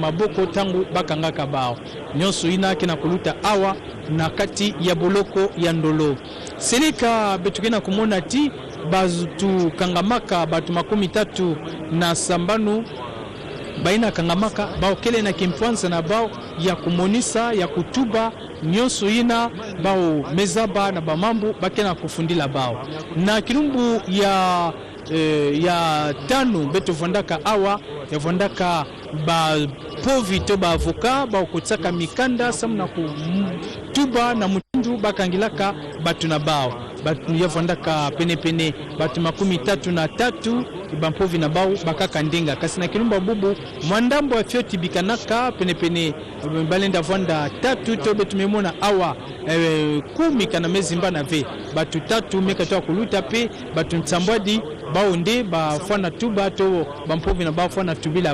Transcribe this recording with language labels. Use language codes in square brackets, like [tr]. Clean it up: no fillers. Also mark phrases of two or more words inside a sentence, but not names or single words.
[ktu] maboko tangu bakangaka bao nyonso ina kina kuluta awa na kati ya boloko ya ndolo seleka betukina kumona ti bazutu kangamaka batu 30 na sambanu baina kangamaka bao kele na kimpwanza na bao ya kumonisa ya kutuba nyonso ina bao mezaba na bamambu bakena kufundila bao na kilumbu ya tano beto vondaka awa ya vondaka ba povi to ba avocat ba kutsaka mikanda samna kutuba na mutindu bakangilaka batu na bao batu ya vondaka pene batu 33 bampovi na bao bakaka ndinga kasi na kilumba bubu mwandambo wa fioti bikanaka pene balenda vonda 3 to betu memona awa 10 kana mezimba na ve batu 3 meka kuluta pe batu ntambwadi bao nde bafana tuba to bampovi na bao fana tubila